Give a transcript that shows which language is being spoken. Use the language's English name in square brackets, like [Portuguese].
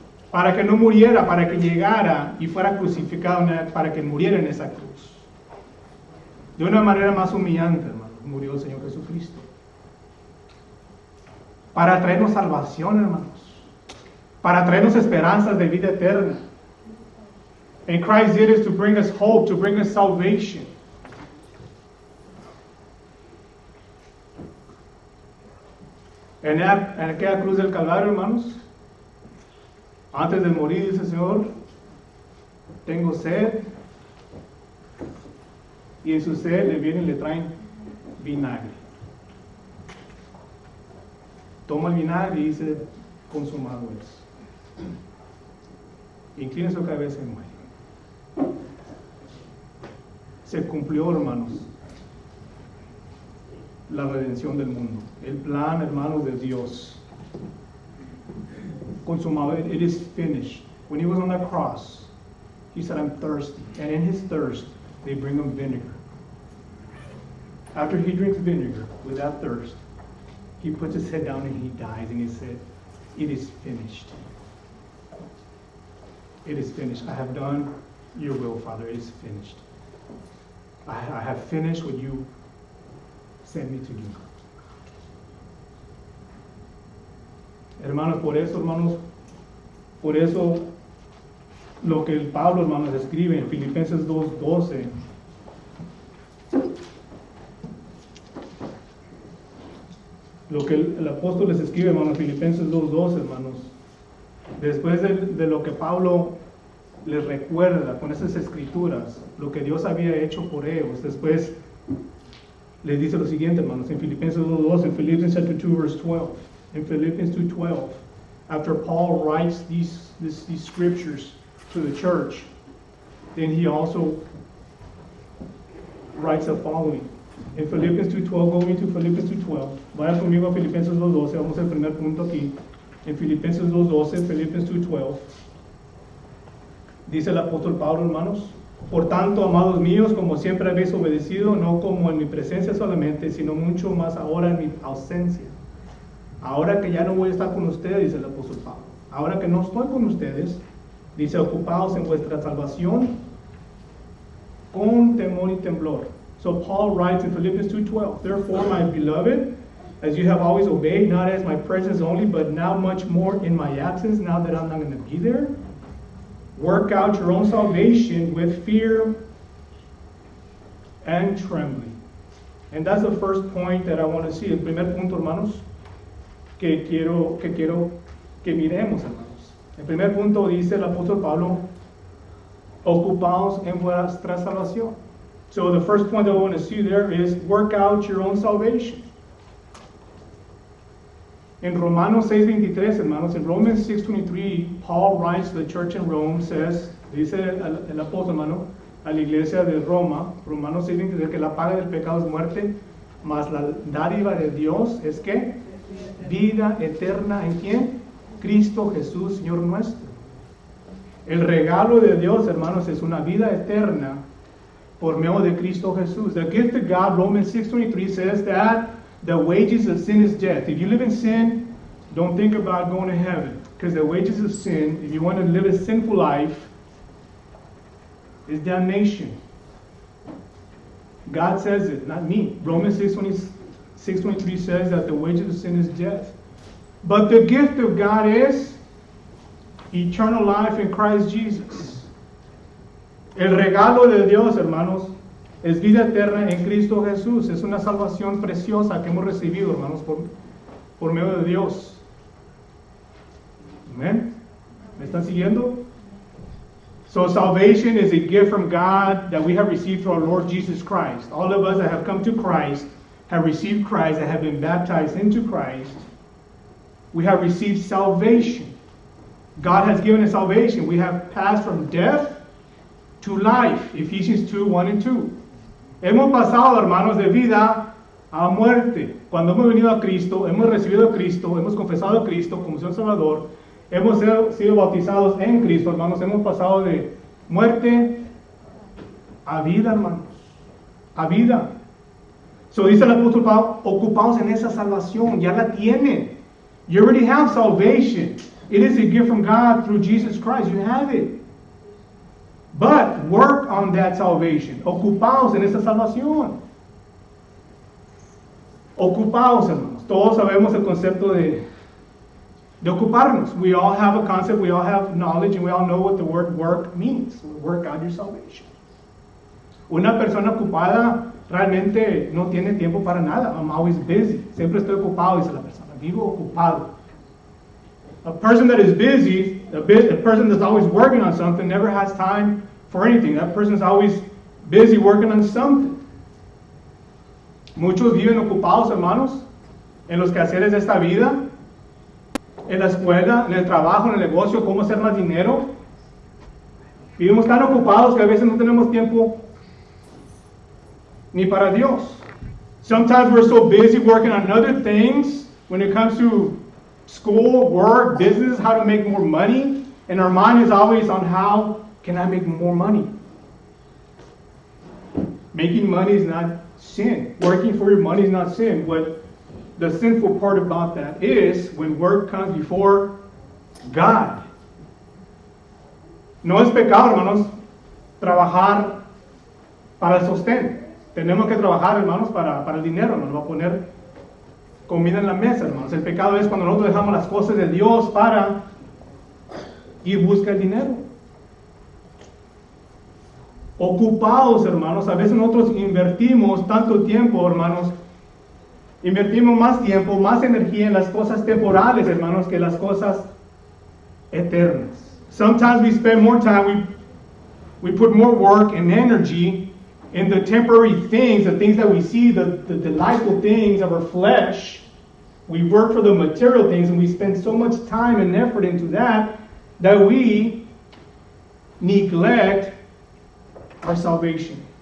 [Spanish] Para que no muriera, para que llegara y fuera crucificado, para que muriera en esa cruz. De una manera más humillante, hermano, murió el Señor Jesucristo. Para traernos salvación, hermanos. Para traernos esperanzas de vida eterna. [English] And Christ did it to bring us hope, to bring us salvation. [Spanish] En aquella cruz del Calvario, hermanos, antes de morir, dice el Señor, tengo sed, y en su sed le vienen y le traen vinagre. Toma el vinagre y dice, consumado es. Inclina su cabeza y muere. Se cumplió, hermanos, la redención del mundo, el plan, hermanos, de Dios. [English] Consumado, it is finished. When He was on that cross, He said, I'm thirsty. And in His thirst, they bring Him vinegar. After He drinks vinegar, with that thirst, He puts His head down and He dies. And He said, it is finished. It is finished. I have done your will, Father. It is finished. I have finished what you sent me to do. [Spanish] Hermanos, por eso lo que el Pablo, hermanos, escribe en Filipenses 2:12, lo que el apóstol les escribe, hermanos, Filipenses 2:12, hermanos, después de lo que Pablo les recuerda con esas escrituras, lo que Dios había hecho por ellos, después les dice lo siguiente, hermanos, en Filipenses 2:12, en [English] Philippians chapter 2, verse 12. In Philippians 2:12, after Paul writes these scriptures to the church, then he also writes the following. In Philippians 2:12, going to Philippians 2:12, [Spanish] vaya conmigo a Filipenses 2:12, vamos al primer punto aquí. En Filipenses 2:12, Philippians 2:12, dice el apóstol Pablo, hermanos, por tanto, amados míos, como siempre habéis obedecido, no como en mi presencia solamente, sino mucho más ahora en mi ausencia. Ahora que ya no voy a estar con ustedes, dice el apóstol Pablo. Ahora que no estoy con ustedes, dice, ocupados en vuestra salvación con temor y temblor. [English] So Paul writes in Philippians 2:12, therefore, my beloved, as you have always obeyed, not as my presence only, but now much more in my absence, now that I'm not going to be there, work out your own salvation with fear and trembling. And that's the first point that I want to see. [Spanish] El primer punto, hermanos, que quiero que miremos, hermanos. El primer punto dice el apóstol Pablo, ocupaos en vuestra salvación. [English] So the first point that I want to see there is work out your own salvation. [Spanish] In Romanos 6:23, hermanos, [English] in Romans 6:23, Paul writes to the church in Rome, says, [Spanish] dice el apóstol, hermano, a la iglesia de Roma, Romanos 6:23, que la paga del pecado es muerte, mas la dádiva de Dios es que vida eterna en quién? Cristo Jesús, Señor nuestro. El regalo de Dios, hermanos, es una vida eterna por medio de Cristo Jesús. [English] The gift of God, Romans 6:23 says that the wages of sin is death. If you live in sin, don't think about going to heaven, because the wages of sin, if you want to live a sinful life, is damnation. God says it, not me. Romans 6:23 says that the wages of sin is death. But the gift of God is eternal life in Christ Jesus. [Spanish] El regalo de Dios, hermanos, es vida eterna en Cristo Jesús. Es una salvación preciosa que hemos recibido, hermanos, por medio de Dios. Amén. ¿Me están siguiendo? [English] So salvation is a gift from God that we have received through our Lord Jesus Christ. All of us that have come to Christ have received Christ, that have been baptized into Christ. We have received salvation. God has given us salvation. We have passed from death to life. Ephesians 2:1-2. [Spanish] Hemos pasado, hermanos, de vida a muerte. Cuando hemos venido a Cristo, hemos recibido a Cristo, hemos confesado a Cristo como Señor Salvador, hemos sido bautizados en Cristo, hermanos, hemos pasado de muerte a vida, hermanos, a vida. So dice el apóstol Pablo, ocupados en esa salvación, ya la tienen. [English] You already have salvation. It is a gift from God through Jesus Christ. You have it. But work on that salvation. [Spanish] Ocupaos en esa salvación. Ocupaos, hermanos. Todos sabemos el concepto de ocuparnos. [English] We all have a concept, we all have knowledge, and we all know what the word work means. Work out your salvation. [Spanish] Una persona ocupada realmente no tiene tiempo para nada. [English] I'm always busy. [Spanish] Siempre estoy ocupado, dice la persona. Vivo ocupado. [English] A person that is busy, a person that's always working on something, never has time for anything. That person is always busy working on something. [Spanish] Muchos viven ocupados, hermanos, en los quehaceres de esta vida, en la escuela, en el trabajo, en el negocio, cómo hacer más dinero. Vivimos tan ocupados que a veces no tenemos tiempo ni para Dios. [English] Sometimes we're so busy working on other things when it comes to school, work, business, how to make more money, and our mind is always on how can I make more money. Making money is not sin. Working for your money is not sin. What the sinful part about that is when work comes before God. [Spanish] No es pecado, hermanos, trabajar para el sostén. Tenemos que trabajar, hermanos, para el dinero. Nos va a poner comida en la mesa, hermanos. El pecado es cuando nosotros dejamos las cosas de Dios para ir buscar el dinero. Ocupados, hermanos. A veces nosotros invertimos tanto tiempo, hermanos. Invertimos más tiempo, más energía en las cosas temporales, hermanos, que las cosas eternas. [English] Sometimes we spend more time, we put more work and energy in the temporary things, the things that we see, the delightful things of our flesh. We work for the material things, and we spend so much time and effort into that we neglect our salvation.